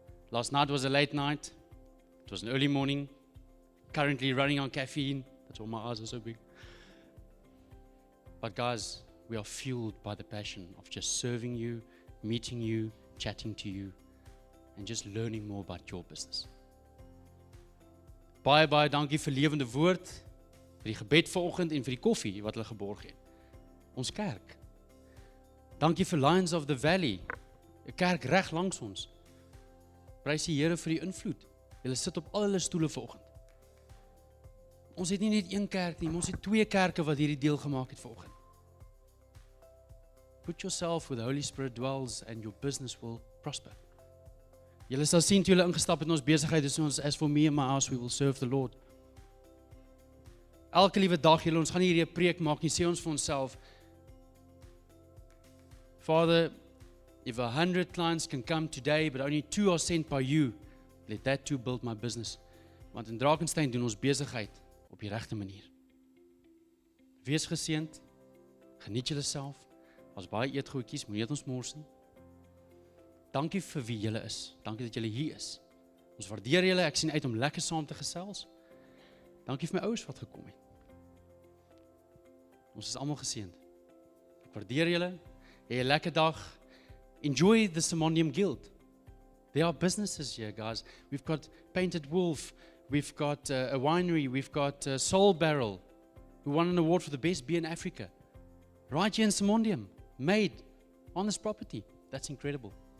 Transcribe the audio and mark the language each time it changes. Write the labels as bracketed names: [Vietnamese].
[English] Last night was a late night. It was an early morning. Currently running on caffeine. That's why my eyes are so big. But guys, we are fueled by the passion of just serving you, meeting you, chatting to you, and just learning more about your business. [Afrikaans] Baie, baie dankie vir Lrernde Woord, vir die gebed vanoggend en vir die koffie wat hulle geborg het. Ons kerk. Dankie vir Lions of the Valley, 'n kerk reg langs ons. Prys die Here vir die invloed. Julle sit op al hulle stoele vanoggend. Ons het nie net een kerk nie, ons het 2 kerke wat hierdie deel gemaak het vanoggend. [English] Put yourself where the Holy Spirit dwells and your business will prosper. [Afrikaans] Julle sal sien toe julle ingestap het in ons besigheid, is ons [English] as for me and my house we will serve the Lord. [Afrikaans] Elke liewe dag julle, ons gaan nie hierdie 'n preek maak nie, sê ons vir onsself, [English] Father, if 100 clients can come today, but only 2 are sent by you, let that too build my business. [Afrikaans] Want in Drakenstein doen ons besigheid op die regte manier. Wees geseënd, geniet julle self, as baie eetgoedjies, moenie dit ons mors nie. Dankie vir wie julle is, dankie dat julle hier is. Ons waardeer julle, ek sien uit om lekker saam te gesels. Dankie vir my ouers wat gekom het. Ons is almal geseënd. Ek waardeer julle, hê 'n lekker dag. [English] Enjoy the Simondium Guild. There are businesses here, guys. We've got Painted Wolf, we've got a winery, we've got Soul Barrel, who won an award for the best beer in Africa. Right here in Simondium, made on this property. That's incredible.